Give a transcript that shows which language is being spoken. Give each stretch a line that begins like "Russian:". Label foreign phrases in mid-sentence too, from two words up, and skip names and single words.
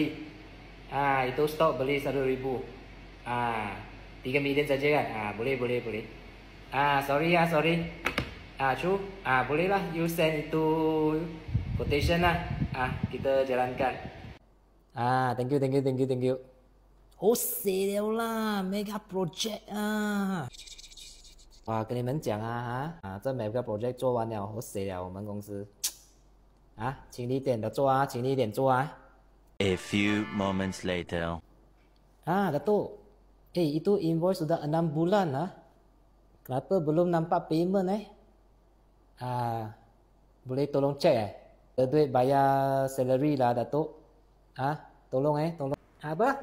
Malay: Itu stok beli 1,000. 3 million saja kan? Boleh.
English: Sorry.
Malay: Cu, boleh lah
English: you send
Malay: itu quotation kita jalankan.
English: Thank you.
Chinese: 好死了啦 ，
English: mega project
Chinese: 哇，跟你们讲这
English: mega project
Chinese: 做完了，好死了，我们公司轻一点的做轻一点做
English: A few moments later.
Malay: Datuk, itu invoice sudah 6 bulan kenapa belum nampak payment boleh tolong cek duit bayar salary lah Datuk. Tolong. Apa?